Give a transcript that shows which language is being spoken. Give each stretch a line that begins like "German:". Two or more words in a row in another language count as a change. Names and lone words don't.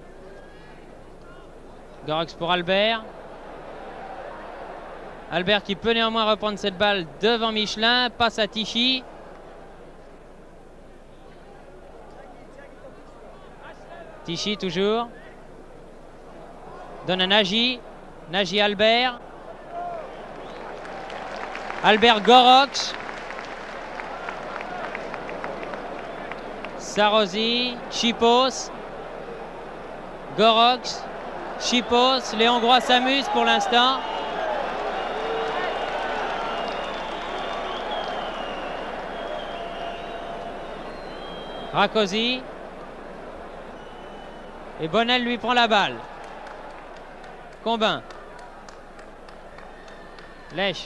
French: Gorox pour Albert. Albert qui peut néanmoins reprendre cette balle devant Michelin. Passe à Tichy. Tichy toujours. Donne à Nagy. Nagy Albert. Albert Gorox. Sarrozy. Chipos. Gorox. Chipos. Les Hongrois s'amusent pour l'instant. Rakosi. Et Bonnel lui prend la balle. Combin. Lèche.